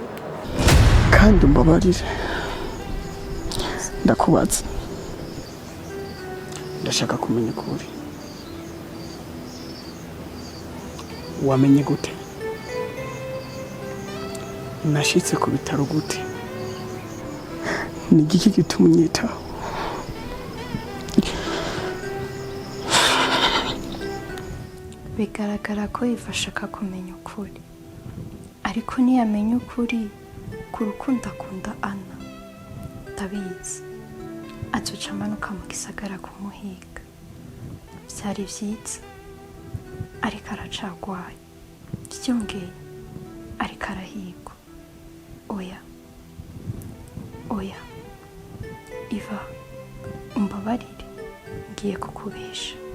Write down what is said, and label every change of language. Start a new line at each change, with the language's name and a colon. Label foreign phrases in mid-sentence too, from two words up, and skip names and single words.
Rundi: kandi umbabarire ndakubaza ndashaka kumenya ukuri wamenye gute nashitse ku bitaro gute ni igiki gituma unyitaho bigaragara ko yifashaka kumenya ukuri ariko ntiyamenya ukuri ku rukundo akunda Ana ndabizi azoca amanuka mu gisagara kumuhiga byari byiza ariko aracagwaye byongeye ariko arahigwa oya Iva umbabarire ngiye kukubesha.